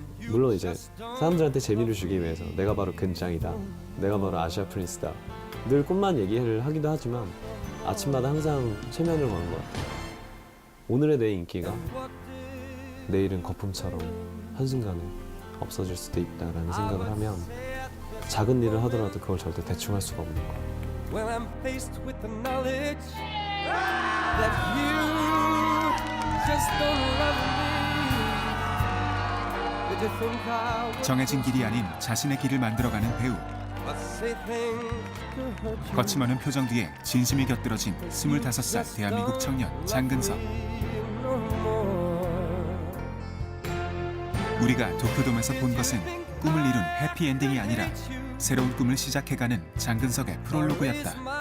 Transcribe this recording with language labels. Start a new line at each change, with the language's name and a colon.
Korean: 물론 이제 사람들한테 재미를 주기 위해서 내가 바로 근짱이다, 내가 바로 아시아 프린스다, 늘 꿈만 얘기를 하기도 하지만 아침마다 항상 최면을 거는 것 같아요. 오늘의 내 인기가 내일은 거품처럼 한순간에 없어질 수도 있다라는 생각을 하면 작은 일을 하더라도 그걸 절대 대충 할 수가 없는 거예요.
English: when I'm faced with the knowledge that you just don't love me. Did you think I would
Korean: 정해진 길이 아닌 자신의 길을 만들어가는 배우.
English: say things to hurt you?
Korean: 거침없는 표정 뒤에 진심이 곁들어진 25살 대한민국 청년 장근석. 우리가 도쿄돔에서 본 것은 꿈을 이룬 해피엔딩이 아니라 새로운 꿈을 시작해가는 장근석의 프롤로그였다.